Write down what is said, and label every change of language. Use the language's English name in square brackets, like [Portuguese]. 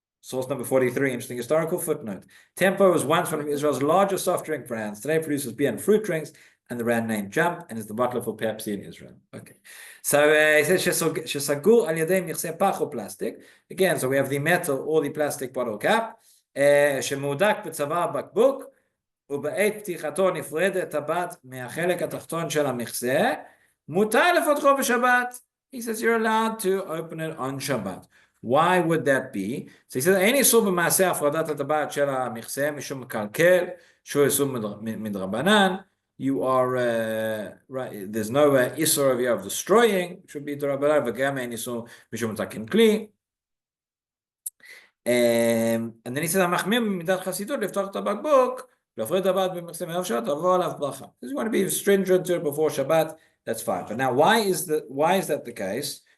[English] Source number 43, interesting historical footnote. Tempo was once one of Israel's largest soft drink brands. Today produces beer and fruit drinks, and the brand name Jump, and is the bottler for Pepsi in Israel. Okay. [Hebrew] So he says, Shesagur al yadei michse pach or plastic. [English] Again, so we have the metal or the plastic bottle cap. [Hebrew] שמהודק בצוואר בקבוק, ובעת פתיחתו נפרדת הטבעת מהחלק התחתון של המכסה, מותר לפתחו בשבת. [English] He says you're allowed to open it on Shabbat. Why would that be? [Hebrew] So he says, אין איסור במעשה הפרדת הטבעת של המכסה, משום מקלקל, שהוא איסור מדרבנן. [English] You are, right, there's no isur of you of destroying, should be דרבנן, וגם אין איסור משום מתקן כלי. [Hebrew] And then he says, המחמיר במידת חסידות לפתוח את הבקבוק, להפריד הטבעת במכסה מערב שבת, תבוא עליו ברכה. [English] If you want to be stringent to it before Shabbat, that's fine. But now, why is that the case?